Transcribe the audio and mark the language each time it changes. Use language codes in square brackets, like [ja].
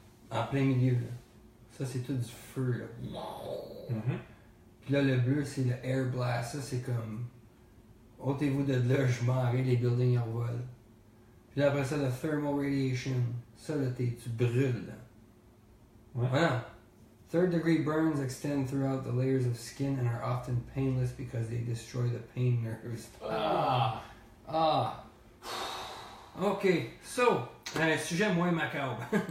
[fr] En plein milieu, là. Ça, c'est tout du feu, là. Mhm. Puis là, le bleu, c'est le air blast. Ça, c'est comme... ôtez-vous de là, je m'en vais, les buildings en volent. Puis là, après ça, le thermal radiation. Ça, là, tu brûles, là. Ouais. Voilà. [en] Third degree burns extend throughout the layers of skin and are often painless because they destroy the pain nerves. Ah! Ah! [fr] Ok, so, un sujet moins macabre.